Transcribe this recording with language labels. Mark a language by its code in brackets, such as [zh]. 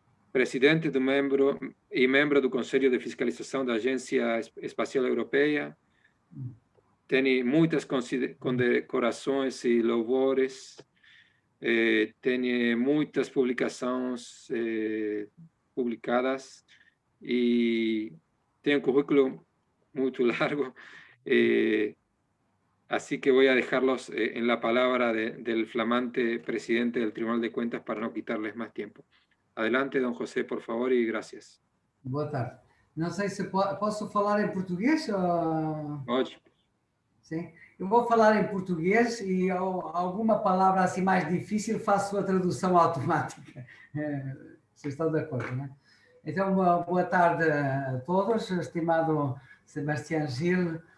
[pt] presidente membro do Conselho de Fiscalização da Agência Espacial Europeia, tem muitas condecorações e louvores, tem muitas publicações publicadas e tem um currículo muito largo, [es] así que voy a dejarlos en la palabra del flamante presidente del Tribunal de Cuentas para no quitarles más tiempo. Adelante, don José, por favor, y gracias. [pt] Boa tarde. Não sei se posso falar em português ou... Pode. Sim. Eu vou falar em português e alguma palavra assim mais difícil faço a tradução automática. Vocês estão de acordo, não é? Então, boa tarde a todos, estimado Sebastião Gil.